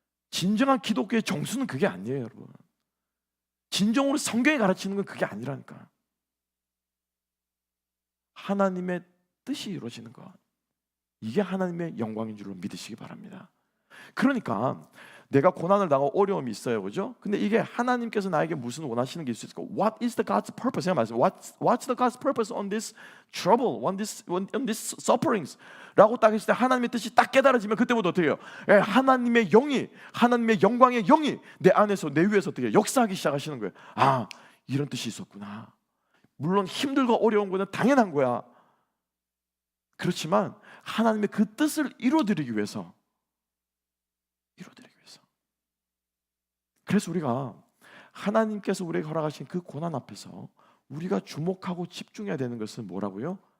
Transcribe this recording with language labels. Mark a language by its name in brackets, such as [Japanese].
[Korean] 진정한 기독교의 정수는 그게 아니에요, 여러분. 진정으로 성경이 가르치는 건 그게 아니라니까. 하나님의 뜻이 이루어지는 것, 이게 하나님의 영광인 줄로 믿으시기 바랍니다. 그러니까 내가 고난을 당하고 어려움이 있어요, 그죠? 근데 이게 하나님께서 나에게 무슨 원하시는 게 있을까? [English] What is the God's purpose? [Korean] 제가 말씀, [English] What's the God's purpose on this trouble, on this sufferings? [Korean] 라고 딱 했을 때 하나님의 뜻이 딱 깨달아지면 그때부터 어떻게 해요? 하나님의 영이, 하나님의 영광의 영이 내 안에서, 내 위에서 어떻게 해요? 역사하기 시작하시는 거예요. 아, 이런 뜻이 있었구나. 물론 힘들고 어려운 거는 당연한 거야. 그렇지만 하나님의 그 뜻을 이루어드리기 위해서, 그래서 우리가 하나님께서 우리에게 허락하신 그 고난 앞에서 우리가 주목하고 집중해야 되는 것은 뭐라고요?